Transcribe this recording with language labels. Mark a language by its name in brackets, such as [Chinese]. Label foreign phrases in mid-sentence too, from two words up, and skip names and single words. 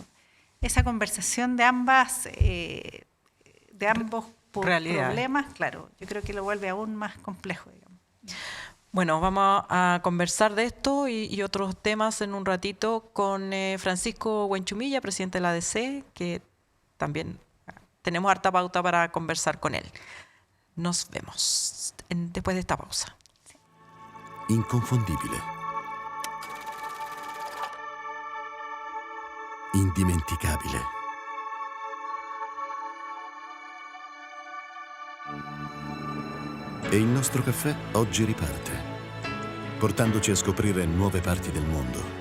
[Spanish] Esa conversación de ambos problemas, claro, yo creo que lo vuelve aún más complejo, digamos. Bueno, vamos a conversar de esto y otros temas en un ratito con Francisco Huenchumilla, presidente de la ADC, que también tenemos harta pauta para conversar con él. Nos vemos después de esta pausa. [Italian] Inconfondibile. Indimenticabile. E il nostro caffè oggi riparte, portandoci a scoprire nuove parti del mondo.